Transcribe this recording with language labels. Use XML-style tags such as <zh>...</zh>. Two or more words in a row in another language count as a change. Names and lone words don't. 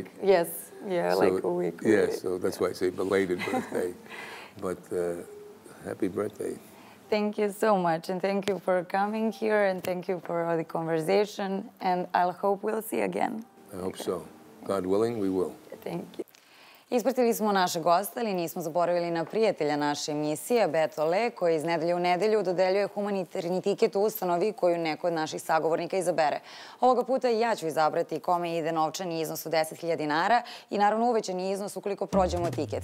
<en>Yes. Yeah, so, like a week. Yeah, so that's why I say belated birthday. But happy birthday. Thank you so much, and thank you for coming here, and thank you for the conversation, and I hope we'll see again. I hope so. God willing, we will. Thank you.</en> <sr>Ispratili smo našeg gosta, ali nismo zaboravili na prijatelja naše emisije, Beto Le, koji iz nedelje u nedelju dodeljuje humanitarni tiket u ustanovi koju neko od naših sagovornika izabere. Ovoga puta i ja ću izabrati kome ide novčani iznos od 10.000 dinara i naravno uvećani iznos ukoliko prođemo tiket.</sr>